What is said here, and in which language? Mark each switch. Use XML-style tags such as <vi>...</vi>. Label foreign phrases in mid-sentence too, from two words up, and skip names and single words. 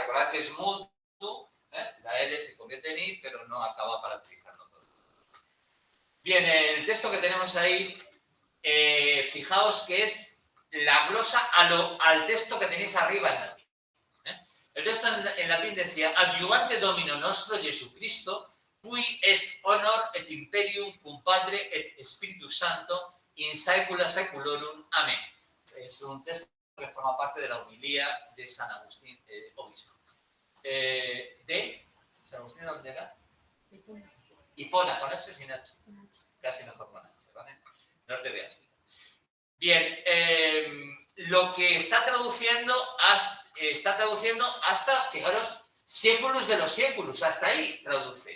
<es>Recordad que es multu, la L se convierte en I, pero no acaba palatalizando todo. Bien, el texto que tenemos ahí, fijaos que es la glosa al texto que tenéis arriba en latín. El texto en latín decía:</es> <la>adjuvante domino nostro Jesucristo, cui est honor et imperium cum Padre et Spiritus Santo in saecula saeculorum.</la> <es>Amén. Es un texto que forma parte de la homilía de San Agustín, obispo. ¿De San Agustín dónde era? Hipona, ¿con H o sin H? Casi mejor con H, ¿vale? No te veas. Bien, lo que está traduciendo hasta, fijaros, séculos de los séculos, hasta ahí traduce.</es>